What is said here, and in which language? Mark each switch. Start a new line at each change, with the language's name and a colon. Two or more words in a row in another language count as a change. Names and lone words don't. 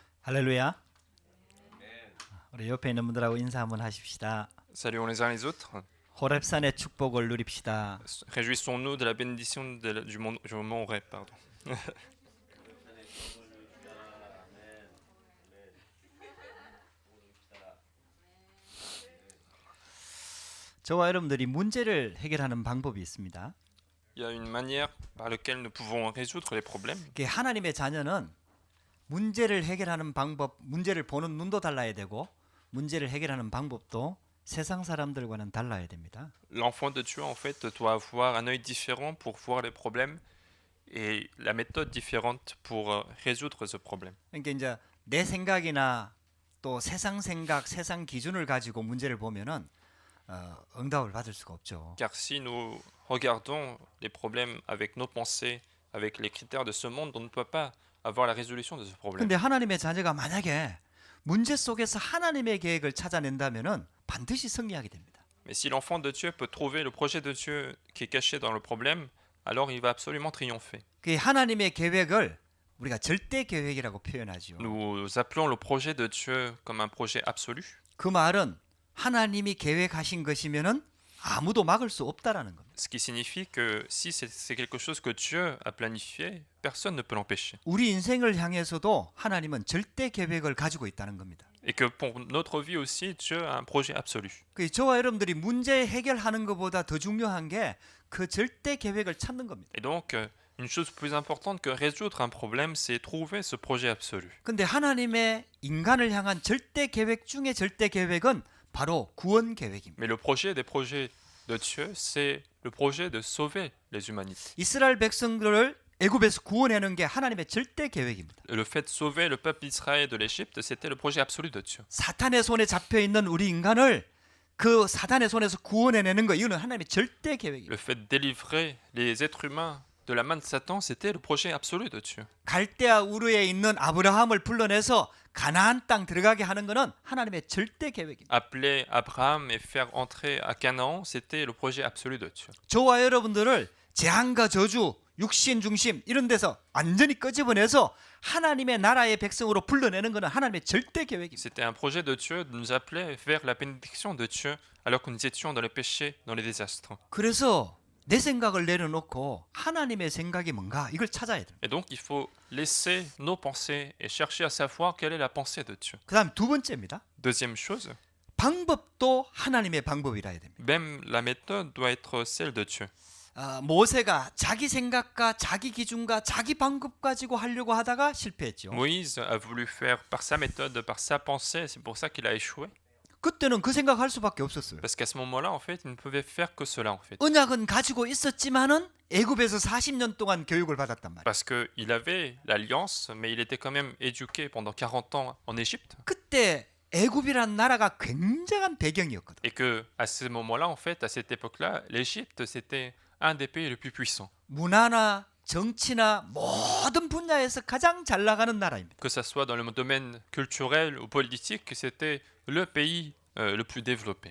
Korean: 할렐루야. 우리 옆에 있는 분들하고 인사 한번 하십시다.
French: Saluons les uns les autres.
Korean: 호렙산의 축복을 누립시다.
French: Réjouissons-nous de la bénédiction du mont Horeb. Pardon.
Korean: 저와 여러분들이 문제를 해결하는 방법이 있습니다.
French: Il y a une manière par laquelle nous pouvons résoudre les problèmes.
Korean: 하나님의 자녀는 문제를 해결하는 방법, 문제를 보는 눈도 달라야 되고 문제를 해결하는 방법도 세상 사람들과는 달라야 됩니다.
French: L'enfant de Dieu, en fait, doit avoir un œil différent pour voir les problèmes et la méthode différente pour résoudre ce problème.
Korean: 그러니까 이제 내 생각이나 또 세상 생각, 세상 기준을 가지고 문제를 보면은 응답을 받을 수가 없죠.
French: Car si nous regardons les problèmes avec nos pensées, avec les critères de ce monde, on ne peut pas avoir la résolution de ce problème.
Korean: 근데 하나님의 자녀가 만약에 문제 속에서 하나님의 계획을 찾아낸다면은 반드시 승리하게 됩니다.
French: Mais si l'enfant de Dieu peut trouver le projet de Dieu qui est caché dans le problème, alors il va absolument triompher.
Korean: 그 하나님의 계획을 우리가 절대 계획이라고 표현하죠.
French: Nous appelons le projet de Dieu comme un projet absolu.
Korean: 그 말은 하나님이 계획하신 것이면은 아무도 막을 수 없다라는 겁니다.
French: Ce qui signifie que si c'est quelque chose que Dieu a planifié, personne ne peut l'empêcher.
Korean: 우리 인생을 향해서도 하나님은 절대 계획을 가지고 있다는 겁니다.
French: Et que pour notre vie aussi, Dieu a un projet absolu.
Korean: 그 저와 여러분들이 문제 해결하는 것보다 더 중요한 게 그 절대 계획을 찾는 겁니다.
French: Et donc, une chose plus importante que résoudre un problème, c'est trouver ce projet absolu.
Korean: 근데 하나님의 인간을 향한 절대 계획 중에 절대 계획은 바로 구원 계획입니다.
French: Mais le projet des projets de Dieu, c'est le projet de sauver les humanités.
Korean: 이스라엘 백성들을 애굽에서 구원하는 게 하나님의 절대 계획입니다.
French: Le fait de sauver le peuple d'Israël de l'Égypte, c'était le projet absolu de Dieu.
Korean: 사탄의 손에 잡혀 있는 우리 인간을 그 사탄의 손에서 구원해내는 거 이거는 하나님의 절대 계획입니다.
French: Le fait de délivrer les êtres humains de la main de Satan, c'était le projet absolu de Dieu.
Korean: 갈대아 우르에 있는 아브라함을 불러내서 가나안 땅 들어가게 하는 것은 하나님의 절대 계획입니다.
French: Appeler Abraham et faire entrer à Canaan, c'était le projet absolu de Dieu.
Korean: 저와 여러분들을 재앙과 저주, 육신 중심 이런 데서 완전히 끄집어내서 하나님의 나라의 백성으로 불러내는 것은 하나님의 절대 계획입니다.
French: C'était un projet de Dieu de nous appeler vers la bénédiction de Dieu alors que nous étions dans le péché, dans les désastres.
Korean: 그래서 내 생각을 내려놓고 하나님의 생각이 뭔가 이걸 찾아야 돼요.
French: Et donc il faut laisser nos pensées et chercher à savoir quelle est la pensée de Dieu.
Korean: 그다음 두 번째입니다.
French: Deuxième chose,
Korean: 방법도 하나님의 방법이라 해야 됩니다.
French: même la méthode doit être celle de Dieu.
Korean: 모세가 자기 생각과 자기 기준과 자기 방법 가지고 하려고 하다가 실패했죠.
French: Moïse a voulu faire par sa méthode, par sa pensée, c'est pour ça qu'il a échoué.
Korean: 그때는 그 생각할 수밖에 없었어요.
French: Parce qu'à ce moment-là, en fait, il ne pouvait faire que cela, en fait.
Korean: 언약은 가지고 있었지만은 애굽에서 40년 동안 교육을 받았단 말이에요.
French: Parce qu'il avait l'alliance, mais il était quand même éduqué pendant 40 ans en Égypte.
Korean: 그때 애굽이란 나라가 굉장한 배경이었거든.
French: Et que à ce moment-là, en fait, à cette époque-là, l'Égypte, c'était un des pays les plus puissants.
Korean: 문화나 정치나 모든 분야에서 가장 잘 나가는 나라입니다.
French: Que ça soit dans le domaine culturel ou politique, c'était le pays le plus développé.